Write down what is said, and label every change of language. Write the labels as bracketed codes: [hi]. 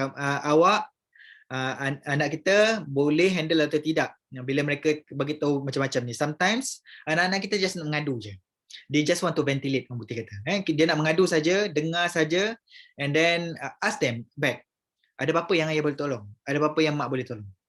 [ms] Awak anak kita boleh handle atau tidak bila mereka bagi tahu macam-macam ni. Sometimes anak-anak kita just nak mengadu je. [en] They just want to ventilate, Putih kata. [ms] Dia nak mengadu saja, dengar saja, [en] and then ask them back. [ms] Ada apa yang ayah boleh tolong? Ada apa yang mak boleh tolong?